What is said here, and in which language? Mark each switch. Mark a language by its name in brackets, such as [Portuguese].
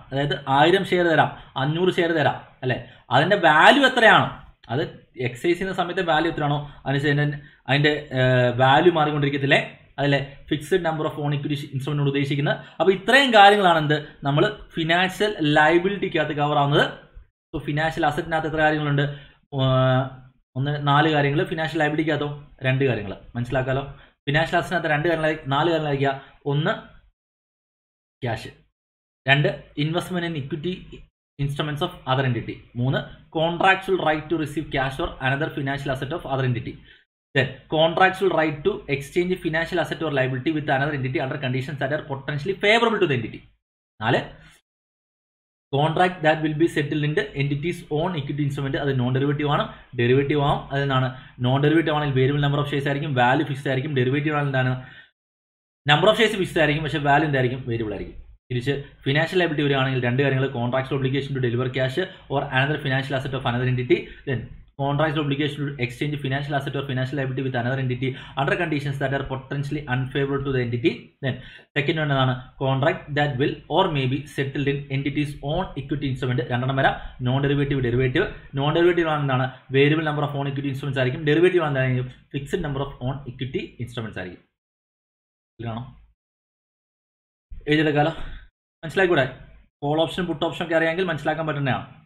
[Malayalam] അതായത് 1000 ഷെയർ തരാം, 500 ഷെയർ തരാം അല്ലേ. അതിൻ്റെ വാല്യൂ എത്രയാണോ, അത് എക്സൈസ് ചെയ്യുന്ന സമയത്തെ വാല്യൂ എത്രയാണോ അതിൻ്റെ വാല്യൂ മാറിക്കൊണ്ടിരിക്കത്തില്ലേ, അതല്ലേ [English] fixed number of own equity instrument [Malayalam] ഉദ്ദേശിക്കുന്നത്. അപ്പോൾ ഇത്രയും കാര്യങ്ങളാണ് എന്ത് നമ്മൾ ഫിനാൻഷ്യൽ ലയബിലിറ്റിക്കകത്ത് കവർ ആവുന്നത്. സോ ഫിനാൻഷ്യൽ അസറ്റിനകത്ത് എത്ര കാര്യങ്ങളുണ്ട്, 4 കാര്യങ്ങൾ. ഫിനാൻഷ്യൽ ലയബിലിറ്റിക്കകത്തോ 2 കാര്യങ്ങൾ. മനസ്സിലാക്കാലോ. Financial അസറ്റിനകത്ത് 4 കാര്യങ്ങളായിരിക്കുക. [English] 1 cash, 2 investment in equity instruments of other entity, 3 contractual right to receive cash or another financial asset of other entity, then contractual right to exchange financial asset or liability with another entity under conditions that are potentially favorable to the entity. 4 contract that will be settled in the entity's own equity instrument. [Malayalam] അത് non derivative ആണ്, derivative ആവും. അതെന്താണ്, non derivative ആണെങ്കിൽ variable number of shares ആയിരിക്കും, value fixed ആയിരിക്കും. Derivative ആണെങ്കിൽ എന്താണ്, number of shares fixed ആയിരിക്കും, പക്ഷേ വാല്യൂ എന്തായിരിക്കും, വേരിയബിൾ ആയിരിക്കും. തിരിച്ച് ഫിനാൻഷ്യൽ ലയബിലിറ്റി വരികയാണെങ്കിൽ 2 കാര്യങ്ങൾ, [English] Contractual obligation to deliver cash or another financial asset of another entity, then contractual obligation to exchange financial asset or financial liability with another entity under conditions that are potentially unfavorable to the entity. Then second one [Malayalam] ആണ് [English] contract that will or may be settled in entity's own equity instrument. [Malayalam] 2 വരാം, non derivative, derivative. Non derivative ആണെന്താണ്, variable number of on equity instruments ആയിരിക്കും. Derivative ആണെന്താണ്, fixed number of on equity instruments ആയിരിക്കും. ഇതാണോ എഴുതിയെടുക്കാലോ, മനസ്സിലാക്കൂടെ. Call option puttu option ഒക്കെ അറിയാമെങ്കിൽ മനസ്സിലാക്കാൻ പറ്റുന്നതാണ്.